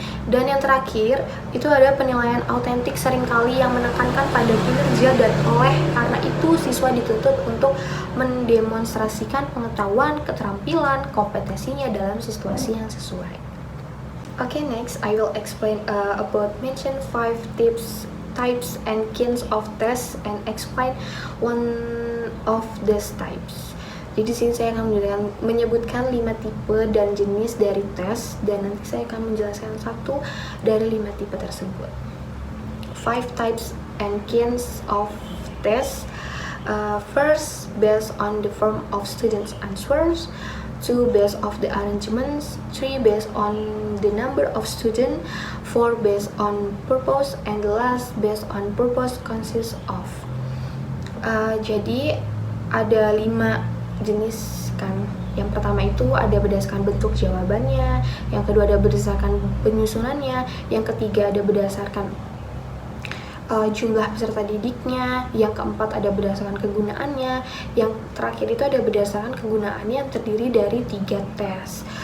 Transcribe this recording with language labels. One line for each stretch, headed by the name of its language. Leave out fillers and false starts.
Indonesian: Dan yang terakhir itu ada penilaian autentik seringkali yang menekankan pada kinerja, dan oleh karena itu siswa dituntut untuk mendemonstrasikan pengetahuan, keterampilan, kompetensinya dalam situasi yang sesuai.
English: Okay, next I will explain about mention 5 types and kinds of tests and explain one of these types.
Indonesian: Jadi di sini saya akan menyebutkan 5 tipe dan jenis dari tes, dan nanti saya akan menjelaskan satu dari 5 tipe tersebut.
English: 5 types and kinds of tests. First, based on the form of students' answers. 2. Based of the arrangements. 3. Based on the number of students. 4. Based on purpose. And the last, based on purpose consists of.
Indonesian: Jadi ada 5 jenis kan. Yang pertama itu ada berdasarkan bentuk jawabannya, yang kedua ada berdasarkan penyusunannya, yang ketiga ada berdasarkan jumlah peserta didiknya, yang keempat ada berdasarkan kegunaannya, yang terakhir itu ada berdasarkan kegunaannya yang terdiri dari 3 tes.